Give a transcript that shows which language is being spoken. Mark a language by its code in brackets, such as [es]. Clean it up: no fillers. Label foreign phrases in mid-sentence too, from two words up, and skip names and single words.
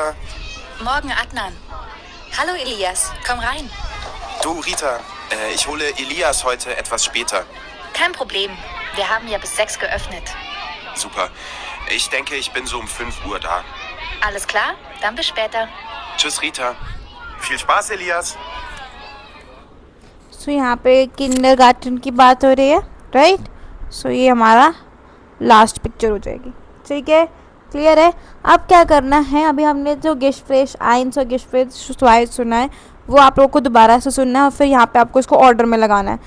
[de] Morgen, Adnan. Hallo, Elias. Komm rein. Du Rita, ich hole Elias heute etwas später. Kein Problem. Wir haben ja bis 6 geöffnet. Super. Ich denke, ich bin so um 5 Uhr da. Alles klar? Dann bis später. Tschüss Rita. Viel Spaß, Elias. [hi] सो यहाँ पे किंडरगार्टन की बात हो रही है, राइट। सो ये हमारा [en] last picture [hi] हो जाएगी। ठीक है, क्लियर है। अब क्या करना है, अभी हमने जो [de] Gespräch eins [hi] और [de] Gespräch zwei [hi] सुना है वो आप लोगों को दोबारा से सुनना है और फिर यहाँ पे आपको इसको ऑर्डर में लगाना है।